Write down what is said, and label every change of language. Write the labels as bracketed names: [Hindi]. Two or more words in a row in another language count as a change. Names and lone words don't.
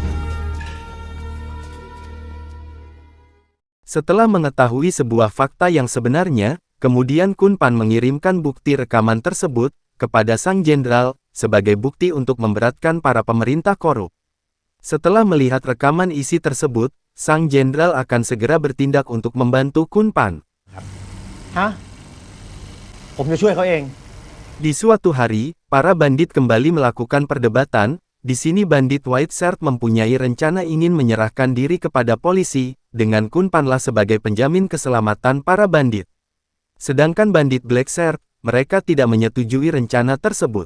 [Indonesian] Setelah mengetahui sebuah fakta yang sebenarnya, kemudian Kunpan mengirimkan bukti rekaman tersebut, kepada sang jenderal, sebagai bukti untuk memberatkan para pemerintah korup. Setelah melihat rekaman isi tersebut, sang jenderal akan segera bertindak untuk membantu Kunpan. Hah? [Thai] ผมจะช่วยเขาเอง [Indonesian] Di suatu hari, para bandit kembali melakukan perdebatan. Di sini bandit White Shirt mempunyai rencana ingin menyerahkan diri kepada polisi, dengan Kunpanlah sebagai penjamin keselamatan para bandit. Sedangkan bandit Black Shirt, mereka tidak menyetujui rencana tersebut.